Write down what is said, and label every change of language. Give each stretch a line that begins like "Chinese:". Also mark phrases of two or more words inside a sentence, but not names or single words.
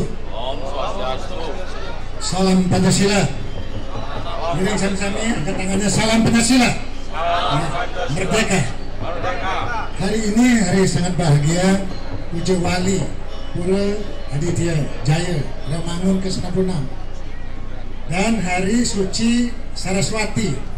Balinese: Om Swastiastu.
Indonesian: Salam Pancasila.
Balinese: Miring sami-sami,
Indonesian: angkat tangannya. Salam Pancasila. Merdeka. Hari ini hari sangat bahagia. Puja Wali Pura Aditya Jaya Ramangun ke-96 dan hari suci Saraswati.